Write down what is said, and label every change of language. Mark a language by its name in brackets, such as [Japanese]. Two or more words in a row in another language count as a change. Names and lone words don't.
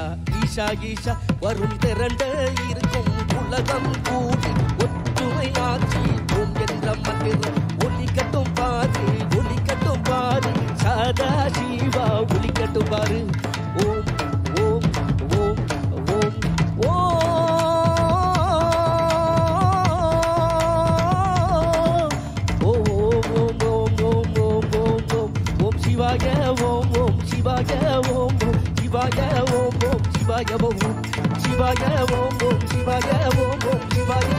[Tamil] ஈஷா ஈஷா வரும் திரண்ட இருக்கும் உலகம் கூடி ஒற்றுமையாட்சி ஓம் என்ற மந்திரம் ஒலிக்கட்டும் பாரு ஒலிக்கட்டும் பாரு சதா சிவா ஒலிக்கட்டும் பாரு ஓம் ஓம் ஓம் ஓம் ஓம் [Sanskrit] शिवाय ॐ ॐ शिवाय ॐ ॐ शिवाय ॐ ॐ शिवाय ॐ ॐ शिवाय ॐ ॐ शिवाय ॐ ॐ शिवाय